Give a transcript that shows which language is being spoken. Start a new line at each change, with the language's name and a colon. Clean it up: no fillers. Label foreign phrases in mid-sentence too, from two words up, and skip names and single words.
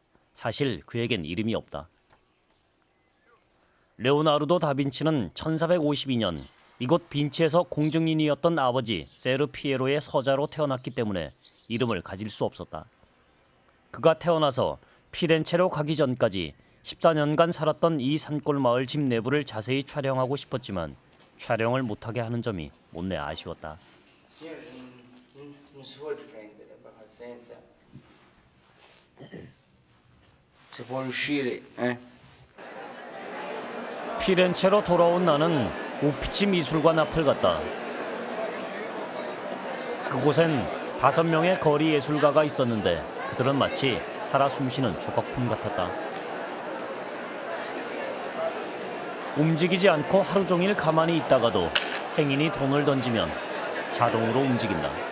Korean: 사실 그에겐 이름이 없다. 레오나르도 다빈치는 1452년 이곳 빈치에서 공증인이었던 아버지 세르 피에로의 서자로 태어났기 때문에 이름을 가질 수 없었다. 그가 태어나서 피렌체로 가기 전까지 14년간 살았던 이 산골 마을 집 내부를 자세히 촬영하고 싶었지만 촬영을 못하게 하는 점이 못내 아쉬웠다.
Italian: Non si può riprendere, pazienza. Si può uscire,
Korean: 피렌체로 돌아온 나는 우피치 미술관 앞을 갔다. 그곳엔 5명의 거리 예술가가 있었는데 그들은 마치 살아 숨쉬는 조각품 같았다. 움직이지 않고 하루 종일 가만히 있다가도 행인이 돈을 던지면 자동으로 움직인다.